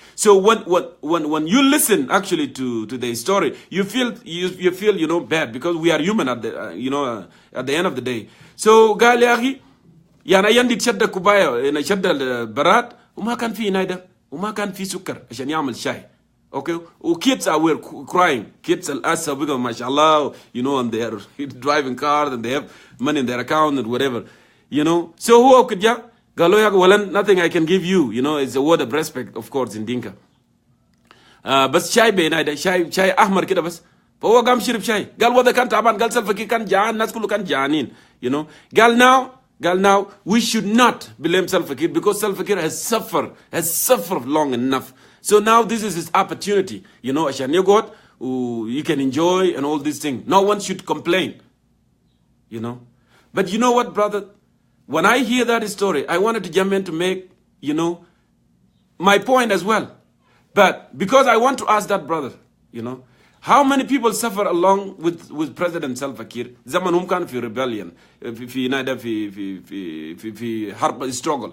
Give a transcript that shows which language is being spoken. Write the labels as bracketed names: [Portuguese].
[English] So when you listen actually to the story, you feel bad because we are human at the at the end of the day. [Arabic] So قال يا أخي يعني يندي شد كوباية شد البراد وما كان في نايدا وما كان في سكر عشان يعمل شاي. [English] Okay, kids were crying. Kids [Arabic] الأسا بقوا ما شاء الله, [English] and they are driving cars and they have money in their account and whatever, So who could ya? [Arabic] قالوا يا ولن, [English] nothing I can give you, it's a word of respect of course in Dinka. [Arabic] بس شاي بينايدا شاي أحمر كده بس. فهو قام شرب شاي. قال وده كان تعبان. قال سلفا كير كان جعان. الناس كله كان جعانين. [English] قال now we should not blame Salva Kiir because Salva Kiir has suffered long enough. So now this is his opportunity. [Arabic] عشان يقعد [English] you can enjoy and all these things. No one should complain. But you know what, brother? When I hear that story, I wanted to jump in to make, my point as well. But because I want to ask that brother, how many people suffer along with President Salva Kiir? [Arabic] زمنهم كان في rebellion, في نادى في حرب struggle.